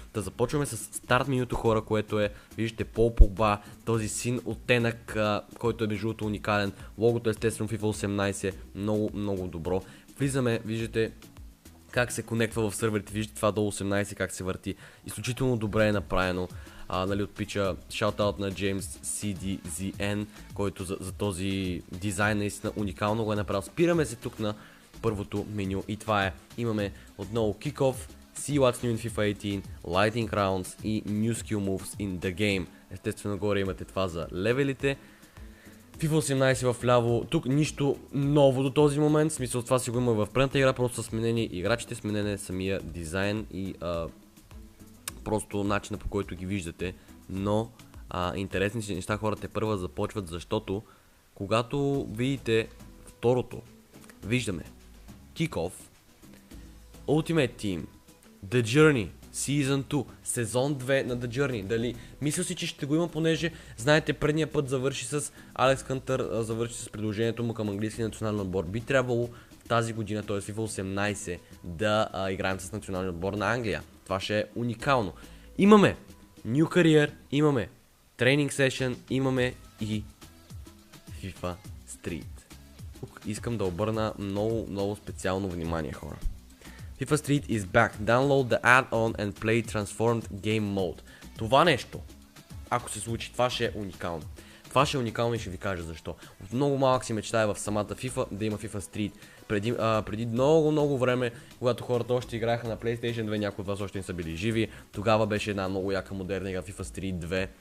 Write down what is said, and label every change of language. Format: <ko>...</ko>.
<bg>Да започваме с старт менюто, хора, което е, виждате, Пол Погба, този син оттенък, който е между другото уникален, логото естествено FIFA 18, много добро. Влизаме, виждате как се конектва в сървърите, виждате това до 18 как се върти, изключително добре е направено. Нали, от пича шаутаут на James CDZN, който за този дизайн наистина уникално го е направил. Спираме се тук на първото меню и това е, имаме отново Kickoff, See What's New in FIFA 18, Lightning Rounds и New Skill Moves in the Game. Естествено горе имате това за левелите. FIFA 18 в ляво, тук нищо ново до този момент, в смисъл това си го има в предната игра, просто са сменени играчите, сменен е самия дизайн и просто начина, по който ги виждате, но интересни си неща, хората първа започват, защото когато видите второто, виждаме Kickoff, Ultimate Team, The Journey, Season 2, сезон 2 на The Journey. Дали? Мисля си, че ще го има, понеже знаете, предния път завърши с Алекс Хантър, завърши с предложението му към английския национален отбор. Би трябвало тази година, т.е. FIFA 18, да играем с националния отбор на Англия. Това ще е уникално. Имаме New Career, имаме Training Session, имаме и FIFA Street. Тук искам да обърна много специално внимание, хора.</bg> <en>FIFA Street is back. Download the add-on and play transformed game mode.</en> <bg>Това нещо, ако се случи, това ще е уникално. Това ще е уникално и ще ви кажа защо. От много малък си мечтая в самата FIFA да има FIFA Street. Преди много време, когато хората още играеха на PlayStation 2, някои от вас още не са били живи, тогава беше една много яка модерна игра, FIFA Street 2.</bg>